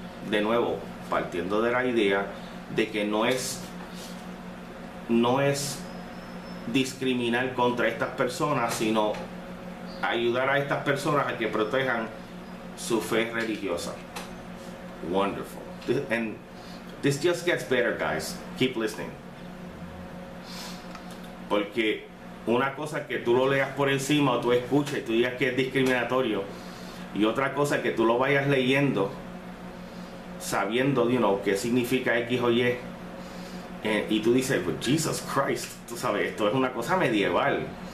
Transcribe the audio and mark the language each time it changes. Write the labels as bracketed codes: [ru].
[es] De nuevo, partiendo de la idea de que no es discriminar contra estas personas, sino ayudar a estas personas a que protejan su fe religiosa. [en] Wonderful. And this just gets better, guys. Keep listening. [es] Porque una cosa que tú lo leas por encima o tú escuches y tú digas que es discriminatorio, y otra cosa que tú lo vayas leyendo sabiendo, qué significa X o Y, y tú dices, pues Jesus Christ, tú sabes, esto es una cosa medieval.